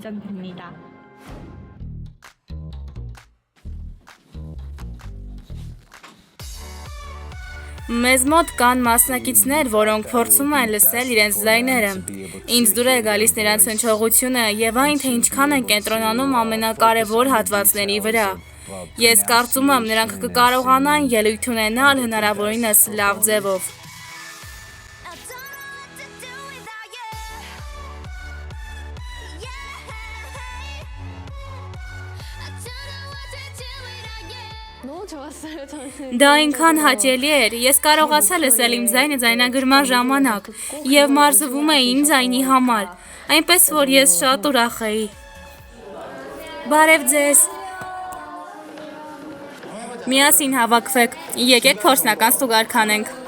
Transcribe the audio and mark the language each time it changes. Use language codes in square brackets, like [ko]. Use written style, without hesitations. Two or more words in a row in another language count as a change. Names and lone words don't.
[hy] Մեզ մոտ կան մասնակիցներ, որոնք փորձում են լսել իրենց ձայները։ Ինձ դուր է գալիս նրանց հնչողությունը եւ այն, թե ինչքան են կենտրոնանում ամենակարևոր հատվածների վրա։ Ես կարծում եմ, նրանք կկարողանան ելույթ ունենալ հնարավորինս լավ ձևով։ [en] I don't know what to do without you. Yeah. I don't know what to do without you. [ko] 너무 좋았어요 저는. [hy] Դա այնքան հաճելի էր, ես կարողացա լսել իմ ձայնը ձայնագրման ժամանակ եւ մարզվում էի իմ ձայնի համար, այնպես որ ես շատ ուրախ էի։ Բարև ձեզ։ Միասին հավաքվեք, եկեք փորձնական ստուգարք անենք։